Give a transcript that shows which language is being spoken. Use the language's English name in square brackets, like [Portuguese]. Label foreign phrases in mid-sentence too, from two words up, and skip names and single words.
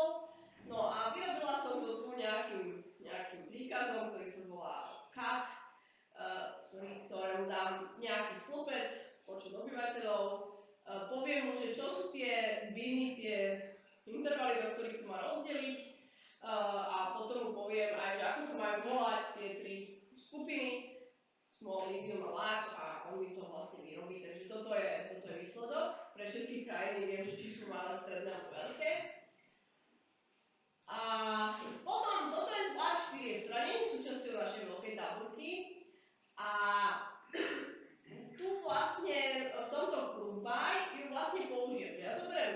[Slovak] No a vyrobila som to tu nejakým príkazom, ktorý sa volá cut, ktorému dám nejaký stĺpec, počet obyvateľov, poviem mu, že čo sú tie biny, tie intervaly, do ktorých to má rozdeliť, a potom mu poviem aj, že ako sa majú volať tie 3 skupiny, [English] small, medium [Slovak] a large, a on mi to vlastne vyrobí. Takže toto je výsledok. Pre všetky krajiny viem, že či sú malé, stredné alebo veľké. A potom toto je zvlášť series, ktorá nie je súčasťou našej veľkej tabuľky. A tu vlastne v tomto [English] group by [Slovak] ju vlastne použijem.